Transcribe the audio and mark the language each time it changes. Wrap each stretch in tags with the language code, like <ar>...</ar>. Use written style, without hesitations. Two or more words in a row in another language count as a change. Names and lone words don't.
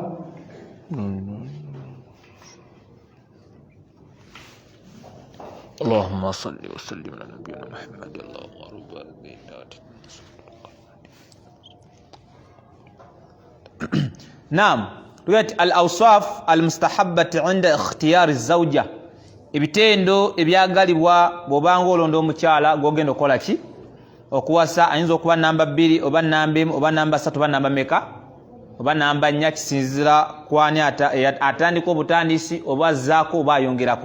<ar>اللهم صل وسلم على نبينا محمد اللهم ربنا نعم تؤتى الأوصاف المستحبة عند اختيار الزوجة.</ar> <lg>Ebitendo ebyagalibwa bw'obanga olonda omukyala gw'ogenda okola ki? Okuwasa ayinza okuba namba 2 oba namba 1 oba namba 3 oba namba meka oba namba 4 kisinzira kwani atandika obutandisi oba azzaako oba ayongerako.</lg>